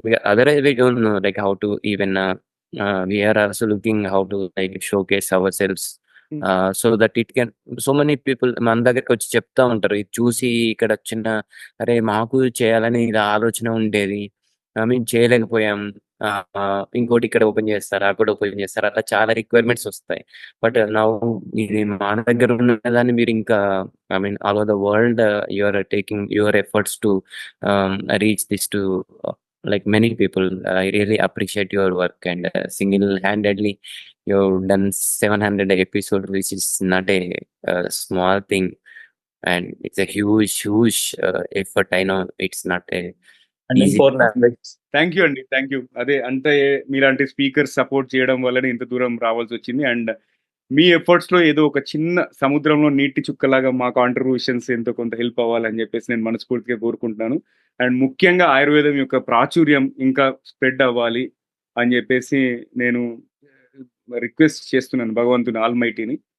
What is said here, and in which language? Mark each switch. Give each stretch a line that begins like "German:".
English: Otherwise we don't know like how to even we are also looking how to like showcase ourselves so that it can so many people
Telugu: మన దగ్గరికి వచ్చి చెప్తా ఉంటారు. ఇది చూసి ఇక్కడ చిన్న అరే మాకు చేయాలని ఇది ఆలోచన ఉండేది, మేము చేయలేకపోయాం, ఇంకోటి ఇక్కడ ఓపెన్ చేస్తారు, అక్కడ ఓపెన్ చేస్తారు, అట్లా చాలా రిక్వైర్మెంట్స్ వస్తాయి. బట్ నా ఇది మన దగ్గర ఉన్నదాన్ని మీరు ఇంకా
English: I mean all over the world you are taking your efforts to reach this to like many people. I really appreciate your work and single-handedly you've done 700 episodes, which is not a small thing, and it's a huge effort. I know it's not a easy. Thank you అండి, thank you.
Telugu: అదే అంటే మీలాంటి speaker support చేయడం వల్లనే ఇంత దూరం రావాల్సి వచ్చింది. అండ్ మీ ఎఫర్ట్స్ లో ఏదో ఒక చిన్న సముద్రంలో నీటి చుక్కలాగా మా కాంట్రిబ్యూషన్స్ ఎంతో కొంత హెల్ప్ అవ్వాలని చెప్పేసి నేను మనస్ఫూర్తిగా కోరుకుంటున్నాను. అండ్ ముఖ్యంగా ఆయుర్వేదం యొక్క ప్రాచుర్యం ఇంకా స్ప్రెడ్ అవ్వాలి అని చెప్పేసి నేను రిక్వెస్ట్ చేస్తున్నాను భగవంతుని ఆల్మైటీని.